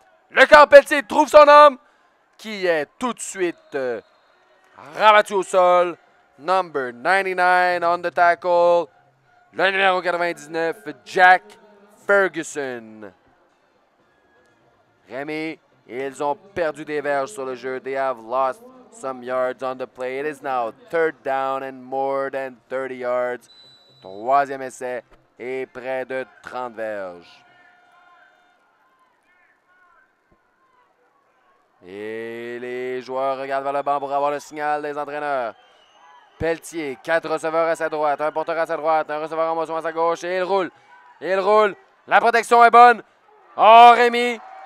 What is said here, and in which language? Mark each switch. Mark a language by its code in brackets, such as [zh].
[fr] Le camp Pelletier trouve son homme qui est tout de suite rabattu au sol. [en] Number 99 on the tackle. [fr] Le numéro 99, [en] Jack Ferguson. [fr] Rémi, ils ont perdu des verges sur le jeu. [en] They have lost some yards on the play. It is now 3rd down and more than 30 yards. [fr] Troisième essai et près de 30 verges. Et les joueurs regardent vers le banc pour avoir le signal des entraîneurs. Pelletier, 4 receveurs à sa droite, un porteur à sa droite, un receveur en motion à sa gauche et il roule. Il roule. La protection est bonne. Oh, Rémi.